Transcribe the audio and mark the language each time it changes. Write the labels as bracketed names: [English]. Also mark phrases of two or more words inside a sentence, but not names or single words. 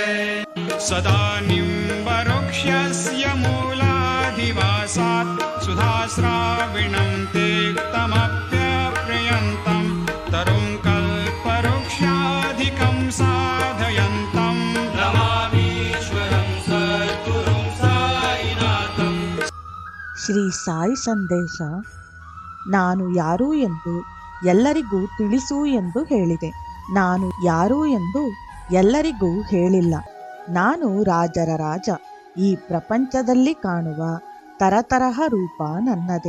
[Sanskrit] सदा निम्बवृक्षस्य मूलाधिवासात् सुधाश्राविणं तेक्तमप्यप्रियन्तं तरुं कल्पवृक्षाधिकं साधयन्तं नमामीश्वरं सद्गुरुं साईनाथं। [Kannada] ಶ್ರೀ ಸಾಯಿ ಸಂದೇಶ. ನಾನು ಯಾರು ಎಂದು ಎಲ್ಲರಿಗೂ ತಿಳಿಸು ಎಂದು ಹೇಳಿದೆ. ನಾನು ಯಾರು ಎಂದು ಎಲ್ಲರಿಗೂ ಹೇಳಿಲ್ಲ. ನಾನು ರಾಜರ ರಾಜ. ಈ ಪ್ರಪಂಚದಲ್ಲಿ ಕಾಣುವ ತರತರಹ ರೂಪ ನನ್ನದೇ.